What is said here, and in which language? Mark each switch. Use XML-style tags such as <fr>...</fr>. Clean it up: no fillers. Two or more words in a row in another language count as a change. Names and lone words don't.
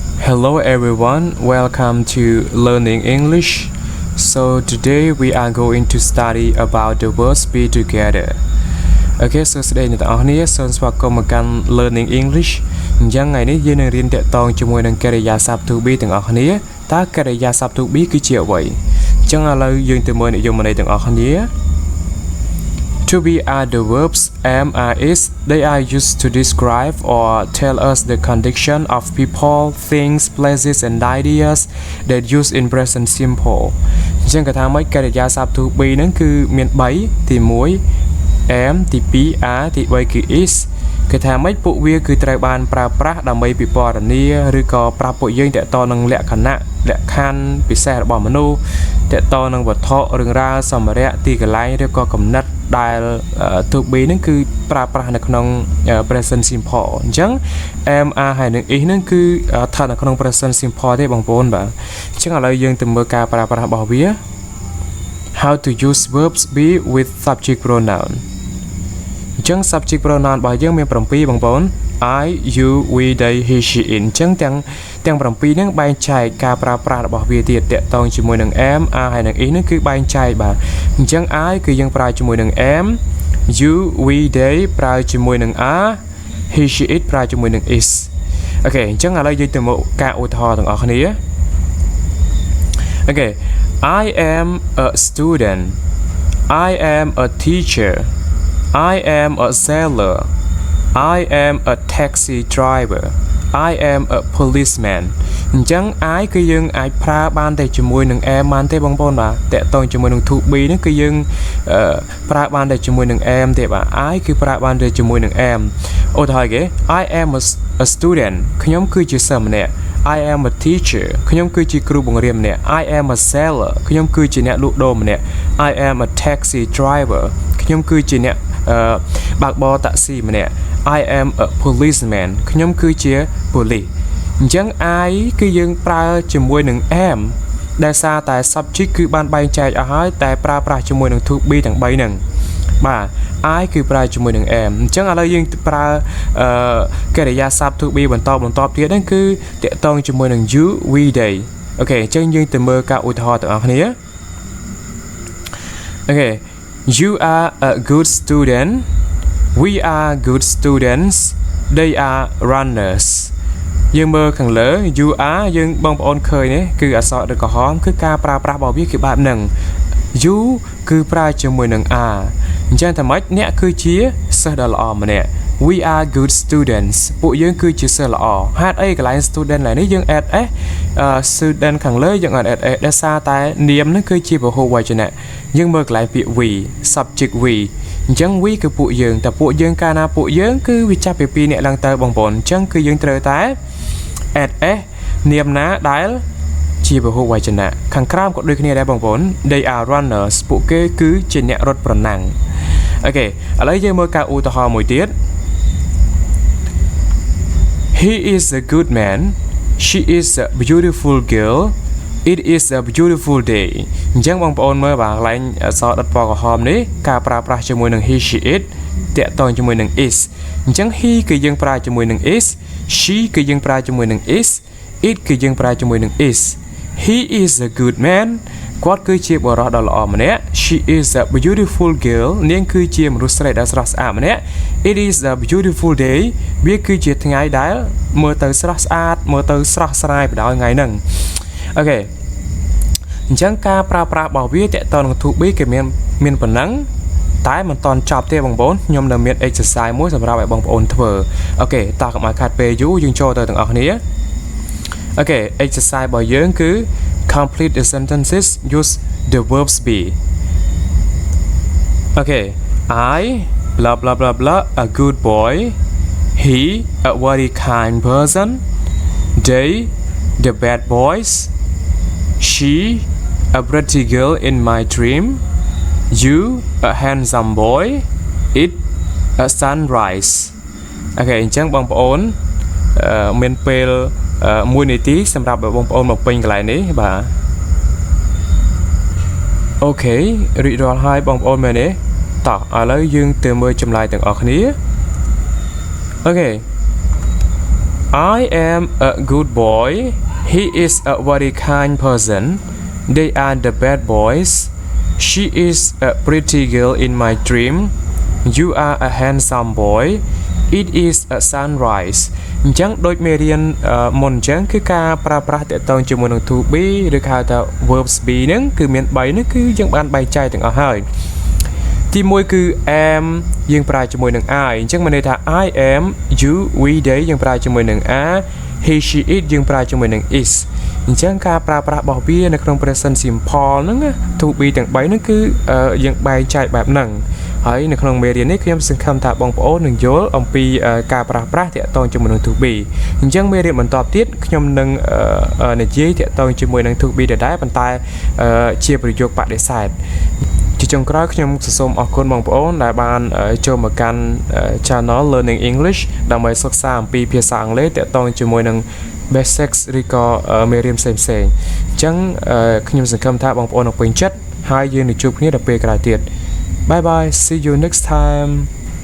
<en>Hello everyone, welcome to Learning English. So today we are going to study about the words be together. Okay, so today</en> <km>អ្នកទាំងអស់គ្នាសូមស្វាគមន៍មកកាន់ Learning English អញ្ចឹងថ្ងៃនេះយើងនឹងរៀនតាក់ទងជាមួយនឹងកិរិយាសព្ទ</km> <en>to be</en> <km>ទាំងអស់គ្នាតើកិរិយាសព្ទ</km> <en>to be</en> <km>គឺជាអ្វីអញ្ចឹងឥឡូវយើងទៅមើលនិយមន័យទាំងអស់គ្នា</km> <en>To be are the verbs am are is they are used to describe or tell us the condition of people, things, places and ideas that use in present simple</en> <km>អញ្ចឹងគេថាម៉េចកិរិយាសព្ទ</km> <en>to be</en> <km>ហ្នឹងគឺមាន3ទី1 am ទី2 are ទី3គឺ is គេថាម៉េចពួកវាគឺត្រូវបានប្រើប្រាស់ដើម្បីពិពណ៌នាឬក៏ប្រាប់ពួក យើងតកតនឹងលក្ខណៈលក្ខខណ្ឌពិសេសរបស់មនុស្សតកតនឹងវត្ថុរឿងរ៉ាវសម្ភារៈទីកន្លែងឬក៏គំនិតដែល</km> <en>to be</en> <km>ហ្នឹងគឺប្រើប្រាស់នៅក្នុង</km> <en>present simple</en> <km>អញ្ចឹង</km> <en>am are</en> <km>ហើយនឹង is ហ្នឹងគឺស្ថិតនៅក្នុង</km> <en>present simple</en> <km>ទេបងប្អូនបាទអញ្ចឹងឥឡូវយើងទៅមើលការប្រើប្រាស់របស់វា How</km> <en>to use verbs be with subject pronoun</en> <km>អញ្ចឹង</km> <en>subject pronoun</en> <km>របស់យើងមាន7បងប្អូន</km> <en>I you we they he she it</en> <km>អញ្ចឹងទាំង7ហ្នឹងបែងចែកការប្រើប្រាស់របស់វាទៀតតាក់ទងជាមួយនឹង</km> <en>am are</en> <km>ហើយនឹង is ហ្នឹងគឺបែងចែកបាទអញ្ចឹង I គឺយើងប្រើជាមួយនឹង am</km> <en>you we they</en> <km>ប្រើជាមួយនឹង</km> <en>are he she it</en> <km>ប្រើជាមួយនឹង is អូខេអញ្ចឹងឥឡូវយើងទៅមកការឧទាហរណ៍ទាំងអស់គ្នា អូខេ</km> <en>I am a student I am a teacher I am a sailor I am a taxi driver I am a policeman</en> <km>អញ្ចឹង I គឺយើងអាចប្រើបានតែជាមួយនឹង am បានទេបងប្អូនបាទតកតងជាមួយនឹង</km> <en>to be</en> <km>ហ្នឹង គឺយើងប្រើបានតែជាមួយនឹង am ទេបាទ I គឺប្រើបានតែជាមួយនឹង am ឧទាហរណ៍គេ</km> <en>I am a student</en> <km>ខ្ញុំគឺជាសិស្សម្នាក់</km> <en>I am a teacher</en> <km>ខ្ញុំគឺជាគ្រូ បង្រៀនម្នាក់</km> <en>I am a seller</en> <km>ខ្ញុំគឺជាអ្នកលក់ដូរម្នាក់</km> <en>I am a taxi driver</en> <km>ខ្ញុំគឺជាអ្នកបើកបរតាក់ស៊ីម្នាក់</km> <en>I am a policeman</en> <km>ខ្ញុំគឺជាប៉ូលីសអញ្ចឹង I គឺយើងប្រើជាមួយនឹង am ដែលសារតែ subject គឺបានបែងចែកអស់ហើយតែប្រើប្រាស់ជាមួយនឹង</km> <en>to be</en> <km>ទាំង3ហ្នឹងបាទ I គឺប្រើជាមួយនឹង am អញ្ចឹងឥឡូវយើងប្រើកិរិយាសព្ទ</km> <en>to be</en> <km>បន្តទៀតហ្នឹងគឺតាក់ទងជាមួយនឹង</km> <en>you we they</en> <km>អូខេអញ្ចឹងយើងទៅមើលការឧទាហរណ៍ទាំងអស់គ្នាអូខេ</km> <en>You are a good student. We are good students. They are runners.</en> <km>យើងមើលខាងលើ</km> <en>you are</en> <km>យើងបងប្អូនឃើញទេគឺអក្សរក្រហមគឺការប្រើប្រាស់របស់វាគឺបែបហ្នឹង you គឺប្រើជាមួយនឹង are អញ្ចឹងថាម៉េចអ្នកគឺជា សិស្សដ៏ល្អម្នាក់</km> <en>We are good students</en> <km>ពួកយើងគឺជាសិស្សល្អហេតុអីកន្លែង student ឡើយនេះយើង</km> <en>add s student</en> <km>ខាងលើយើង</km> <en>add s</en> <km>ដោយសារតែនាមហ្នឹងគឺជាពហុវចនៈយើងមើលកន្លែងពាក្យ we</km> <en>subject we</en> <km>អញ្ចឹង we គឺពួកយើងតែពួកយើងកាលណាពួកយើងគឺវាចាប់ពី2នាក់ឡើងទៅបងប្អូនអញ្ចឹងគឺយើងត្រូវតែ</km> <en>add s</en> <km>នាមណាដែលជាពហុវចនៈខាងក្រោមក៏ដូចគ្នាដែរបងប្អូន</km> <en>They are runners</en> <km>ពួកគេគឺជាអ្នករត់ប្រណាំងអូខេឥឡូវយើងមើលការឧទាហរណ៍មួយទៀត</km> <en>He is a good man. She is a beautiful girl. It is a beautiful day.</en> <km>អញ្ចឹងបងប្អូនមើលបាទកន្លែងអក្សរដិតពណ៌ក្រហមនេះការប្រើប្រាស់ជាមួយនឹង</km> <en>he she it</en> <km>តាក់ទងជាមួយនឹង is អញ្ចឹង he គឺយើងប្រើជាមួយនឹង is she គឺយើងប្រើជាមួយនឹង is it គឺយើងប្រើជាមួយនឹង</km> <en>is He is a good man</en> <km>គាត់គឺជាបុរសដ៏ល្អម្នាក់</km> <en>She is a beautiful girl</en> <km>នាងគឺជាមនុស្សស្រីដ៏ស្រស់ស្អាតម្នាក់ It</km> <en>is a beautiful day</en> <km>វាគឺជាថ្ងៃដែលមើលទៅស្រស់ស្អាតមើលទៅស្រស់ស្រាយបដោយថ្ងៃហ្នឹងអូខេអញ្ចឹងការប្រើប្រាស់របស់វាតកតនឹង</km> <en>to be</en> <km>គេមានប៉ុណ្ណឹងតែមិនតន់ចប់ទេបងប្អូនខ្ញុំនៅមាន exercise មួយសម្រាប់ឲ្យបងប្អូនធ្វើអូខេតោះកុំឲ្យខាត់ពេលយូរយើងចូលទៅទាំងអស់គ្នាអូខេ exercise របស់យើងគឺ</km> <en>complete the sentences use the verbs be អូខេ I blah blah blah blah a good boy he a very kind person they the bad boys she a pretty girl in my dream you a handsome boy it a sunrise</en> <km>អូខេអញ្ចឹងបងប្អូនមានពេល1នាទីសម្រាប់បងប្អូនមកពេញកន្លែងនេះបាទ អូខេរីករាល់ហើយបងប្អូនមែនទេតោះឥឡូវយើងទៅមើលចម្លើយទាំងអស់គ្នាអូខេ</km> <en>I am a good boy he is a very kind person they are the bad boys she is a pretty girl in my dream you are a handsome boy it is a sunrise</en> <km>អញ្ចឹងដូចមេរៀនមុនអញ្ចឹងគឺការប្រើ ប្រាស់តកតងជាមួយនឹង</km> <en>to be</en> <km>ឬហៅថា</km> <en>verbs be</en> <km>ហ្នឹងគឺមាន3ហ្នឹងគឺយើងបានបែងចែកទាំងអស់ហើយទី1គឺ am យើងប្រើជាមួយនឹង I អញ្ចឹងមានន័យថា</km> <en>I am you we they</en> <km>យើងប្រើ ជាមួយនឹង</km> <en>are he she it</en> <km>យើងប្រើជាមួយនឹង is អញ្ចឹងការប្រើប្រាស់របស់វានៅក្នុង</km> <en>present simple</en> <km>ហ្នឹង</km> <en>to be</en> <km>ទាំង3ហ្នឹងគឺយើង បែងចែកបែបហ្នឹងហើយនៅក្នុងមេរៀននេះខ្ញុំសង្ឃឹមថាបងប្អូននឹងយល់អំពីការប្រើប្រាស់តាក់ទងជាមួយនឹង</km> <en>to be</en> <km>អញ្ចឹងមេរៀនបន្តទៀតខ្ញុំនឹងនិយាយតាក់ទងជាមួយនឹង</km> <en>to be</en> <km>ដដែលប៉ុន្តែជាប្រយោគបដិសេធជាចុងក្រោយខ្ញុំសូមអរគុណបងប្អូនដែលបានចូលមកកាន់ Channel Learning English ដើម្បីសិក្សាអំពីភាសាអង់គ្លេសតាក់ទងជាមួយនឹង basics ឬក៏មេរៀនផ្សេងៗអញ្ចឹងខ្ញុំសង្ឃឹមថាបងប្អូននឹងពេញចិត្តហើយយើងនឹងជួបគ្នាដល់ពេលក្រោយទៀត</km> <en>Bye bye, see you next time.</en>